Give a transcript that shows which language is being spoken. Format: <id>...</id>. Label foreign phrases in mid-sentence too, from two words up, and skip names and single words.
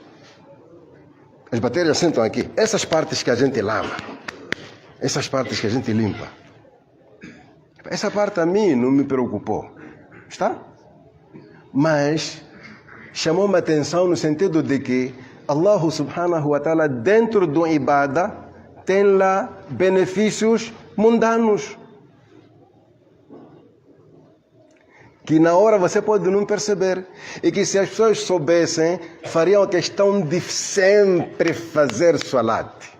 <pt>As bactérias sentam aqui. Essas partes que a gente lava, essas partes que a gente limpa. Essa parte a mim não me preocupou. Está? Mas chamou-me a atenção no sentido de que Allah</pt> <ar>سبحانه وتعالى,</ar> <pt>dentro do ibadah, tem lá benefícios mundanos. Que na hora você pode não perceber. E que se as pessoas soubessem, fariam a questão de sempre fazer salat.</pt>